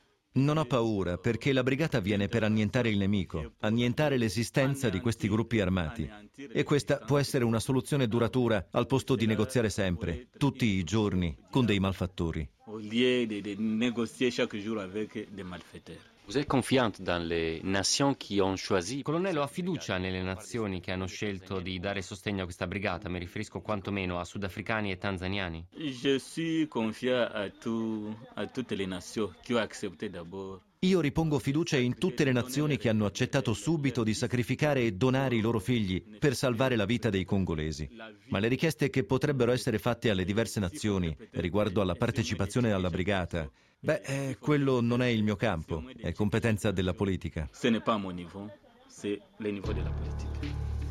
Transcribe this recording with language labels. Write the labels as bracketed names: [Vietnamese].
[Italian] Non ho paura, perché la brigata viene per annientare il nemico, annientare l'esistenza di questi gruppi armati. E questa può essere una soluzione duratura al posto di negoziare sempre, tutti i giorni, con dei malfattori. [French] Vous êtes confiant dans les nations qui ont choisi. [Italian] Colonnello, ha fiducia nelle nazioni che hanno scelto di dare sostegno a questa brigata? Mi riferisco quantomeno a sudafricani e tanzaniani. [French] Je suis confiant à toutes les nations qui ont accepté d'abord. [Italian] Io ripongo fiducia in tutte le nazioni che hanno accettato subito di sacrificare e donare i loro figli per salvare la vita dei congolesi. Ma le richieste che potrebbero essere fatte alle diverse nazioni riguardo alla partecipazione alla brigata, beh, quello non è il mio campo, è competenza della politica. [French] Ce n'est pas mon niveau, c'est le niveau [Italian] della politica.